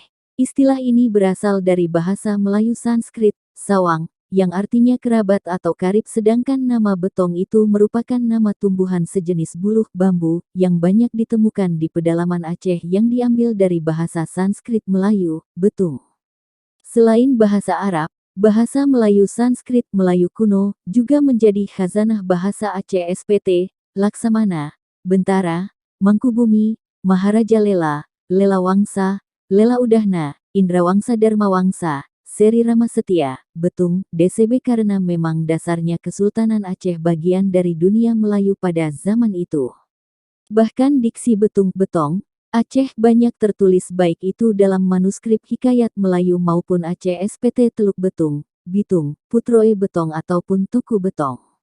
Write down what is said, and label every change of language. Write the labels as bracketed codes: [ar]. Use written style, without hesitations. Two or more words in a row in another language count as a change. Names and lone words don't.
[id] Istilah ini berasal dari bahasa Melayu Sanskrit, Sawang, yang artinya kerabat atau karib, sedangkan nama Betong itu merupakan nama tumbuhan sejenis buluh bambu yang banyak ditemukan di pedalaman Aceh yang diambil dari bahasa Sanskrit Melayu, betung. Selain bahasa Arab, bahasa Melayu Sanskrit Melayu kuno juga menjadi khazanah bahasa Aceh SPT, Laksamana, Bentara, Mangkubumi, Maharaja Lela, Lela Wangsa, Lela Udahna, Indrawangsa Dharmawangsa, Seri Rama Setia, Betung, DCB karena memang dasarnya Kesultanan Aceh bagian dari dunia Melayu pada zaman itu. Bahkan diksi Betung Betong Aceh banyak tertulis baik itu dalam manuskrip hikayat Melayu maupun Aceh SPT Teluk Betung, Bitung, Putroe Betong ataupun Toku Betong.